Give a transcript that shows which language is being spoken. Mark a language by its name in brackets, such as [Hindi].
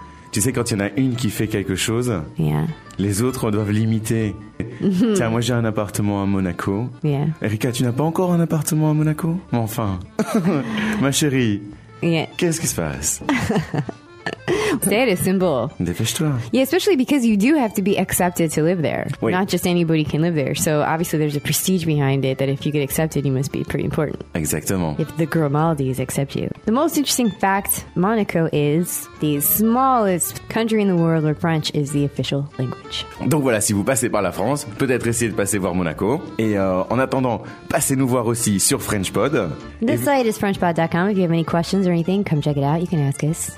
[French] Tu sais, quand il y en a une qui fait quelque chose, les autres doivent l'imiter. Tiens, moi j'ai un appartement à Monaco. Erika, tu n'as pas encore un appartement à Monaco? Mais enfin, ma chérie, qu'est-ce qui se passe? [English] Stay at a symbol. [French] Dépêche-toi. [English] Yeah, especially because you do have to be accepted to live there. [French] Oui. [English] Not just anybody can live there. So obviously there's a prestige behind it that if you get accepted, you must be pretty important. [French] Exactement. [English] If the Grimaldis accept you. The most interesting fact, Monaco is the smallest country in the world where French is the official language. [French] Donc voilà, si vous passez par la France, peut-être essayez de passer voir Monaco. Et en attendant, passez-nous voir aussi sur FrenchPod. [English] This site is FrenchPod.com. If you have any questions or anything, come check it out. You can ask us.